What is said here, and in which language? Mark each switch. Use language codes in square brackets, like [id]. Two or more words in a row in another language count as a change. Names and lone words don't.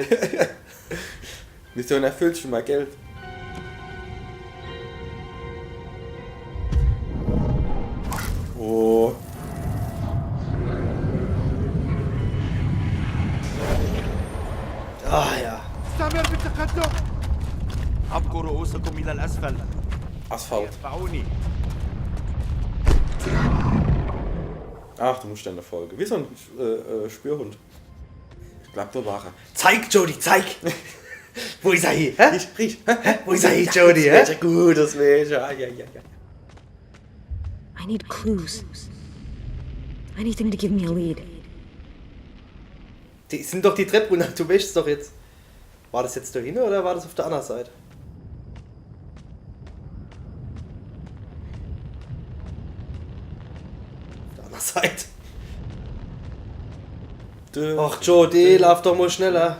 [de] Mission erfüllt schon mal Geld. Oh. Ah ja. [ar] استمر بالتقدم. أبقوا رؤوسكم إلى الأسفل. [de] Asphalt. [ar] اتبعوني. [de] Ach, du musst in der Folge. Wie so ein Spürhund. Ich glaub, da war er. Zeig, Jody, zeig! Wo ist er hier? Hä? Riech. Wo ist er hier, Jody? Hä? Das wäre gut, das wäre ja. [en] I need clues. Anything to give me a lead. [de] Die sind doch die Treppe runter, du wäschst doch jetzt. War das jetzt da hinten oder war das auf der anderen Seite? Auf der anderen Seite. Ach Jody, lauf doch mal schneller.